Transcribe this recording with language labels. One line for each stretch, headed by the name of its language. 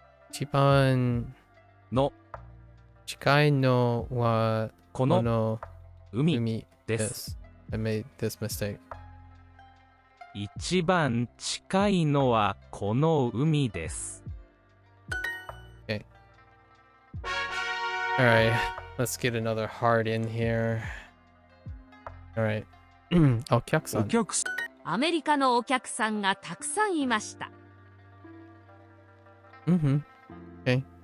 Japanese: 一番の近いのはこの海です。
English: I made this mistake.
Japanese: 一番近いのはこの海です。
English: Okay. Alright, let's get another heart in here. Alright. お客さん。
Japanese: アメリカのお客さんがたくさんいました。
English: Okay.